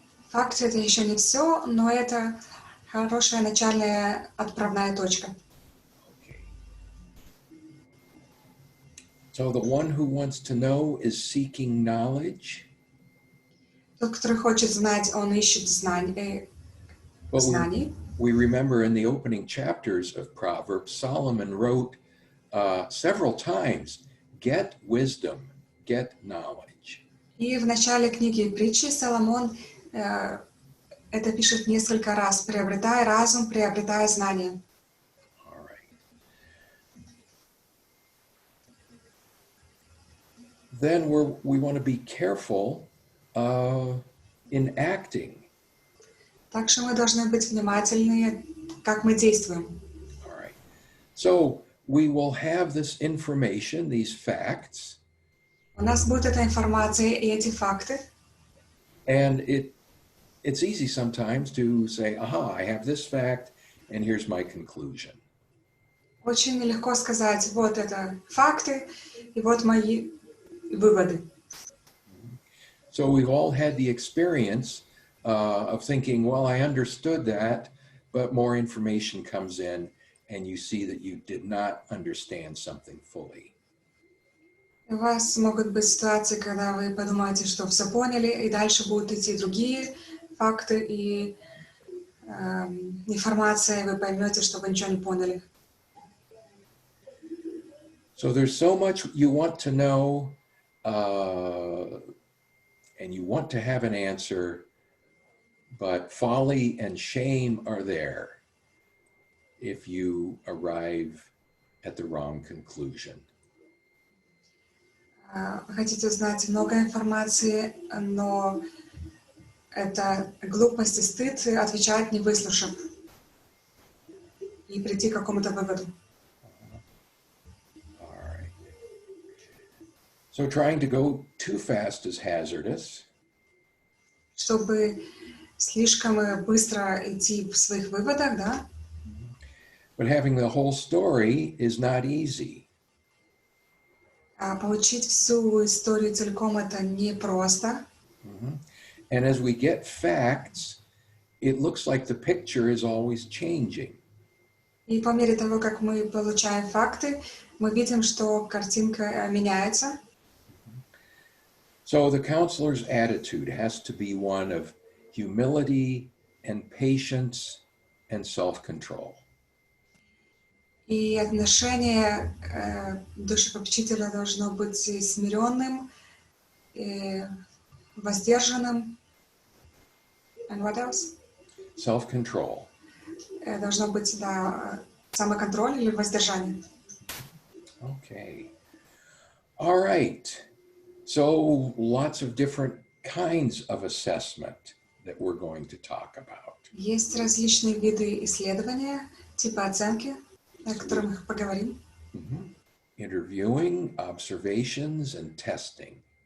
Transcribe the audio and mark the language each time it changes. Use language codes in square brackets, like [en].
[ru] Факты — это еще не все, но это хорошая начальная отправная точка. [en] Okay. So the one who wants to know is seeking knowledge. [ru] Тот, который хочет знать, он ищет знаний. [en] But we remember in the opening chapters of Proverbs, Solomon wrote several times, get wisdom, get knowledge. [ru] И в начале книги притчи Соломон это пишет несколько раз: приобретай разум, приобретай знания. [en] All right. Then we want to be careful in acting. [ru] Так что мы должны быть внимательны, как мы действуем. [en] All right. So we will have this information, these facts. [ru] У нас будет эта информация и эти факты. [en] And it's easy sometimes to say, aha, I have this fact, and here's my conclusion. [ru] Очень легко сказать: вот это факты, и вот мои выводы. [en] So we've all had the experience of thinking, well, I understood that, but more information comes in, and you see that you did not understand something fully. [ru] У вас могут быть ситуации, когда вы подумаете, что все поняли, и дальше будут идти другие факты и информация, и вы поймете, что вы ничего не поняли. [en] So there's so much you want to know, and you want to have an answer, but folly and shame are there if you arrive at the wrong conclusion. [ru] Вы хотите знать много информации, но это глупость и стыд отвечать, не выслушав, и прийти к какому-то выводу. [en] All right. So trying to go too fast is hazardous. [ru] Чтобы слишком быстро идти в своих выводах, да? [en] But having the whole story is not easy. [ru] А получить всю историю целиком — это непросто. [en] And as we get facts, it looks like the picture is always changing. [ru] И по мере того, как мы получаем факты, мы видим, что картинка меняется. [en] So the counselor's attitude has to be one of humility and patience and self-control. [ru] И отношение душепопечителя должно быть смиренным, воздержанным. [en] And what else? Self-control. [ru] Должно быть, да, самоконтроль или воздержание. [en] Okay. All right. So lots of different kinds of assessment that we're going to talk about. [ru] Есть различные виды исследования, типа оценки, о которых мы поговорим. [en] Interviewing, observations, and testing.